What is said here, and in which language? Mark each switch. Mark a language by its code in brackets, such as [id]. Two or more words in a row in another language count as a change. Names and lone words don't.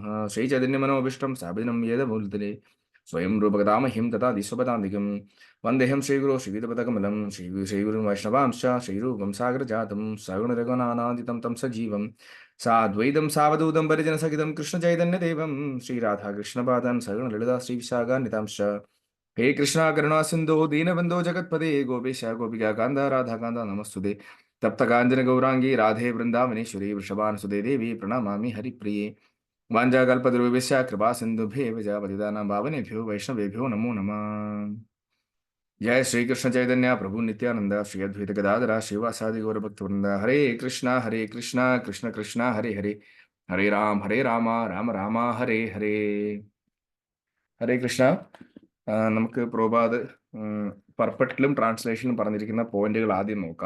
[sa] ശ്രീചൈതന്യമനോഭീഷ്ടം സ്ഥാപിതം യേന മൂലതലേ സ്വയം രൂപകഥാമഹ്യം തഥാ ദിശോപതാന്തികം വന്ദേഹം ശ്രീഗുരു ശ്രീവിധപദകമലം ശ്രീഗുരും വൈഷ്ണവാംശ ശ്രീരൂപം സാഗരജാതം സഗുണരഘുനാനാദിതം തം സജീവം സാദ്വൈതം സാവധൂതം പരിജനസഹിതം കൃഷ്ണചൈതന്യദേവം ശ്രീരാധാകൃഷ്ണപാദാൻ സഗുണലളിതാ ശ്രീവിശാഖാന്വിതാംശ. ഹേ കൃഷ്ണ കരുണാ സിന്ധോ ദീനബന്ധോ ജഗത്പദേ ഗോപേശ ഗോപികാ കാന്ത രാധാകാന്ത നമസ്തുതേ. തപ്തകാഞ്ചന ഗൗരാംഗി രാധേ വൃന്ദാവനേശ്വരി വൃഷഭാനുസുതേ ദേവി പ്രണമാമി ഹരിപ്രിയേ. വാഞ്ചാകൽപതരുഭ്യശ്ച കൃപാ സിന്ധുഭ്യേവ ച പതിതാനാം പാവനേഭ്യോ വൈഷ്ണവേഭ്യോ നമോ നമഃ. ജയ ശ്രീകൃഷ്ണ ചൈതന്യ പ്രഭു നിത്യാനന്ദ ശ്രീ അദ്വൈത ഗദാധര ശ്രീവാസാദി ഗൗരഭക്തവൃന്ദ. ഹരേ കൃഷ്ണ കൃഷ്ണ കൃഷ്ണ ഹരേ ഹരേ, ഹരേ രാമ രാമ രാമ ഹരേ ഹരേ. ഹരേ കൃഷ്ണ. [ml] നമുക്ക് പ്രഭുപാദ് പെർഫെക്റ്റിലും ട്രാൻസ്ലേഷനിലും പറഞ്ഞിരിക്കുന്ന പോയിന്റുകൾ ആദ്യം നോക്കാം.